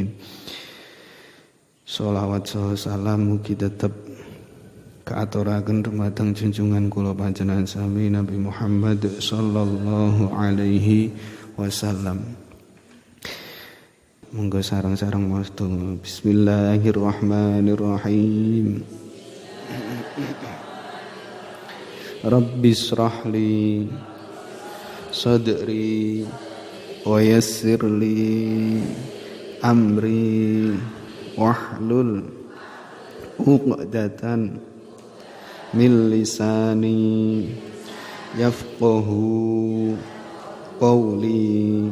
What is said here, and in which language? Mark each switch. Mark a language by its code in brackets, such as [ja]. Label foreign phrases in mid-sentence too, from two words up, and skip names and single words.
[jv] Sholawat salam mugi tetep kaaturaken dumateng junjungan kula panjenengan sami Nabi Muhammad [ar] صلى الله عليه وسلم. [jv] Monggo sareng-sareng maos Bismillahirrahmanirrahim. [ar] رب اشرح لي صدري ويسر لي أمري واحلل عقدة من لساني يفقهوا قولي.